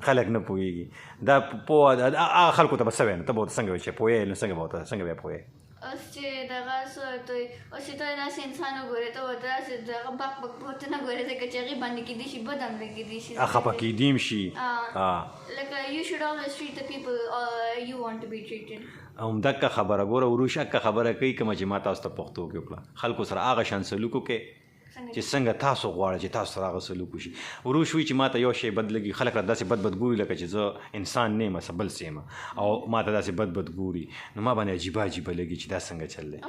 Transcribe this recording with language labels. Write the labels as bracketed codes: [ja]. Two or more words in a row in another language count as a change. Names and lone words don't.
[ps] خلک نه پوهېږي دا پوه هغه خلکو ته به څه وایې نو ته به ورته څنګه وایې چې پوهېږې نو څنګه بیا پوهېږې اوس چې دغه اوس چې ته داسې انسان وګورې ته ورته داسې دغه بک ورته نه ګورې ځکه چې هغې باندې کېدای شي بد هم لګېدای شي خفه کېدی هم شي [en] لکه you should always treat the people you want to be treated [ps] همدغه خبره ګوره عروش هکه خبره کوي کومه چې ما تاسو ته پښتو کې وکړه خلکو سره هغه شان سلوک وکړئ چې څنګه تاسو غواړئ چې تاسو سره هغه سلوک وشي عروش وایي چې ما ته یو شی بد لګي خلک راته داسې بد ګوري لکه چې زه انسان نه یم څه بل څه یم او ما ته داسې بد ګوري نو ما باندې عجیبه لګي چې دا څنګه چل دی